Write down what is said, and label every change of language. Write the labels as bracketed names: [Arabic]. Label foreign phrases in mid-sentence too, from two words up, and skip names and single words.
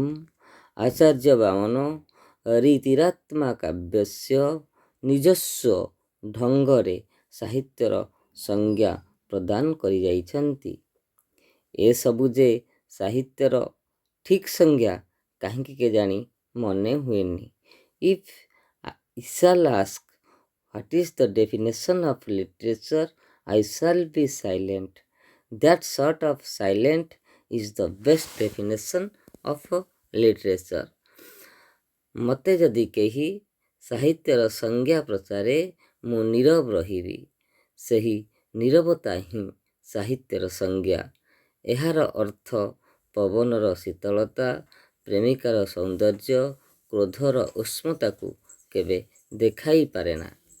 [Sanskrit] ଆଚାର୍ଯ୍ୟ ବାମନ रीतिरात्मा काव्यस्य। [Odia] ନିଜସ୍ୱ ଢଙ୍ଗରେ ସାହିତ୍ୟର ସଂଜ୍ଞା ପ୍ରଦାନ କରିଯାଇଛନ୍ତି। ଏସବୁ ଯେ ସାହିତ୍ୟର ଠିକ୍ ସଂଜ୍ଞା କାହିଁକି କେଜାଣି ମନେ ହୁଏନି। [English] ଇଫ୍ I shall ask what is the definition of literature, I shall be silent. That sort of silent is the best definition of literature. [Odia] ମୋତେ ଯଦି କେହି ସାହିତ୍ୟର ସଂଜ୍ଞା ପଚାରେ, ମୁଁ ନୀରବ ରହିବି। ସେହି ନୀରବତା ହିଁ ସାହିତ୍ୟର ସଂଜ୍ଞା। ଏହାର ଅର୍ଥ ପବନର ଶୀତଳତା, ପ୍ରେମିକାର ସୌନ୍ଦର୍ଯ୍ୟ, କ୍ରୋଧର ଉଷ୍ମତାକୁ କେବେ ଦେଖାଇ ପାରେନା।